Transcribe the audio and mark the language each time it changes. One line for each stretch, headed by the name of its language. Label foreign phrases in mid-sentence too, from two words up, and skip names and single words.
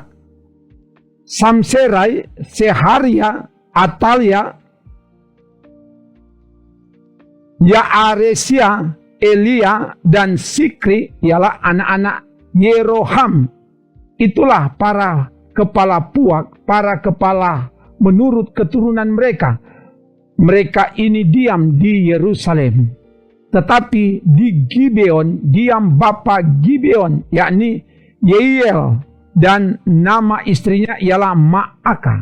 Indonesian: Samserai, Seharia, Atalia, Yaaresia, Elia, dan Sikri ialah anak-anak Yeroham. Itulah para kepala puak, para kepala menurut keturunan mereka. Mereka ini diam di Yerusalem. Tetapi di Gibeon diam bapa Gibeon, yakni Yeiel, dan nama istrinya ialah Ma'aka.